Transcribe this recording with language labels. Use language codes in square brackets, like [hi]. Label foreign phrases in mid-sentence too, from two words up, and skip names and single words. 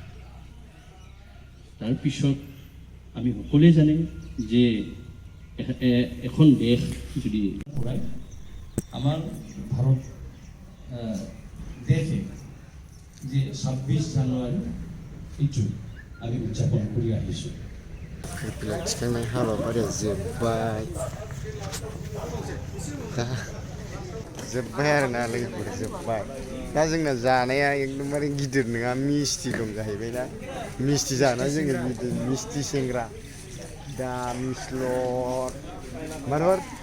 [as] তাৰ পিছত আমি সকলোৱে জানে যে এখন দেশ যদি আমাৰ ভাৰত দেশে যে 26 জানুৱাৰী itu আমি উদযাপন কৰি আহিছোঁ [brx] फिरफिला थिखांनाय हाबाफारिया जोब्बाय आरोना लोगोफोर जोब्बाय दा जोंना जानाया एकदमबारे गिदिर नङा मिस्टि दं जाहैबाय ना मिस्टि जाना जोङो मिस्टि सेंग्रा दा मिस्लर मारबार